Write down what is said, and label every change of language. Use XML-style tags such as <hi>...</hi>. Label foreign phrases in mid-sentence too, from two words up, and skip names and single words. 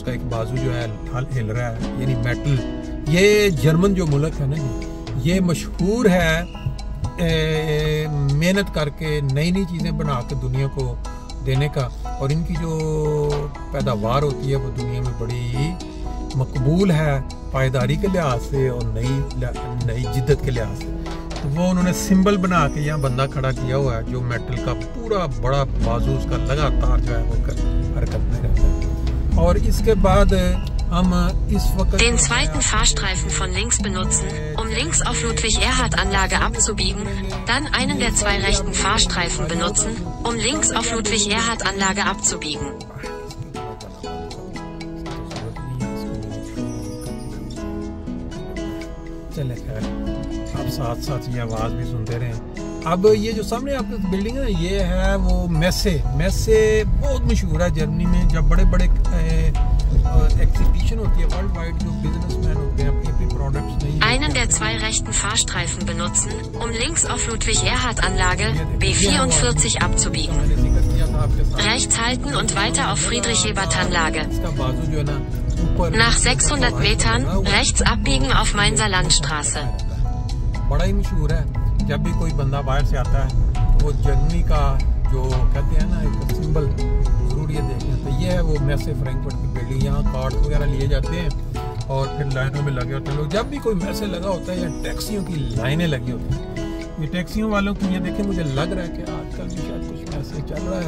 <ur>اس کا ایک بازو جو ہے ہل رہا ہے، یعنی میٹل۔ یہ جرمن جو ملک ہے نا جی، یہ مشہور ہے محنت کر کے نئی نئی چیزیں بنا کے دنیا کو دینے کا، اور ان کی جو پیداوار ہوتی ہے وہ دنیا میں بڑی مقبول ہے پائیداری کے لحاظ سے اور نئی جدت کے لحاظ سے. تو وہ انہوں نے سمبل بنا کے یہاں بندہ کھڑا کیا ہوا ہے، جو میٹل کا پورا بڑا بازو اس کا لگاتار جو ہے وہ حرکت میں رہتا ہے. اور اس کے بعد ہم اس وقت</ur> <de>Den zweiten Fahrstreifen von links benutzen, um links auf Ludwig-Erhard-Anlage abzubiegen, dann einen der 2 rechten Fahrstreifen benutzen, um links auf Ludwig-Erhard-Anlage abzubiegen.</de> <ur>چلے خیر، آپ ساتھ ساتھ یہ آواز بھی سنتے رہیں. اب یہ جو سامنے آپ کی بلڈنگ ہے، یہ ہے وہ میسے بہت مشہور ہے جرمنی میں. جب بڑے بڑے ایگزیبیشن ہوتی ہے</ur> <en>world wide,</en> <ur>جو بزنس مین ہوتے ہیں اپنی پروڈکٹس نہیں,</ur> <de>Einen der 2 rechten Fahrstreifen benutzen, um links auf Ludwig-Erhard-Anlage B44 abzubiegen. Rechts halten und weiter auf Friedrich-Ebert-Anlage. Nach 600 Metern rechts abbiegen auf Mainzer Landstraße.</de> <ur>بڑا ہی مشہور ہے. جب بھی کوئی بندہ باہر سے آتا ہے وہ جرمنی کا جو کہتے ہیں نا ایک سمبل ضرور یہ دیکھیں. تو یہ ہے وہ میسے فرینکفرٹ کی بلڈنگ۔ یہاں کارڈ وغیرہ لیے جاتے ہیں اور پھر لائنوں میں لگے ہوتے ہیں لوگ. جب بھی کوئی میسے لگا ہوتا ہے یا ٹیکسیوں کی لائنیں لگی ہوتی ہیں، یہ ٹیکسیوں والوں کی، یہ دیکھیں مجھے لگ رہا ہے کہ آج کل بھی شاید کچھ میسے چل رہا ہے.</ur>